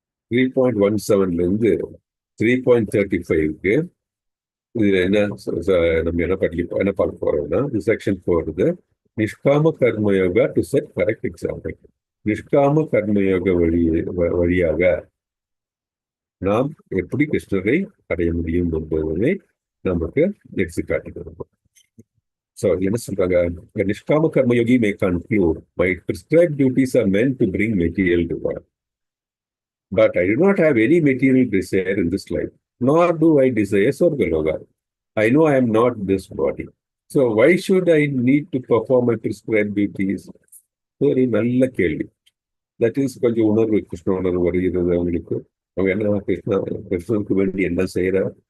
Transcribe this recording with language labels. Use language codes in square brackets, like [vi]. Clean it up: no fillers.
[ta] 3.17 இருந்து 3.35க்கு இதுல நம்ம என்ன பார்க்க போறோம்னா, section 4 நிஷ்காம karma yoga [en] To set correct example. [ta] நிஷ்காம கர்மயோக வழியாக நாம் எப்படி கிருஷ்ணரை அடைய முடியும் என்பதை நமக்கு எடுத்துக்காட்டுகிறோம். [en] So, [ta] என்ன சொல்றாங்க? [en] Nishkama karmayogi may conclude, my prescribed duties are meant to bring material reward. But I do not have any material desire in this life, nor do I desire Swargaloka. I know I am not this body. So why should I need to perform my prescribed duties? [ta] ஒரு நல்ல கேள்வி. [en] that is [ta] கொஞ்சம் உணர்வு, கிருஷ்ண உணர்வு வருகிறது அவங்களுக்கு. அவங்க என்ன கிருஷ்ணனுக்கு வேண்டி என்ன செய்யறா?